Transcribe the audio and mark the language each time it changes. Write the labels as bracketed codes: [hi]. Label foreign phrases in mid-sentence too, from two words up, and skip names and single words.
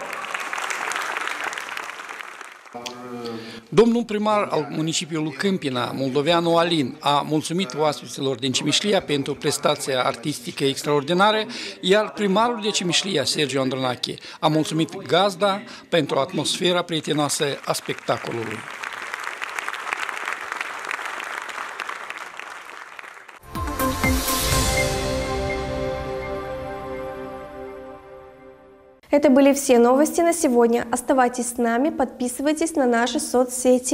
[ro] Domnul primar al municipiului Câmpina, moldoveanu Alin, a mulțumit oaspeților din Cimișlia pentru prestația artistică extraordinară, iar primarul de Cimișlia, Sergiu Andronache, a mulțumit gazda pentru atmosfera prietenoasă a spectacolului. [ru] Это были все новости на сегодня. Оставайтесь с нами, подписывайтесь на наши соцсети.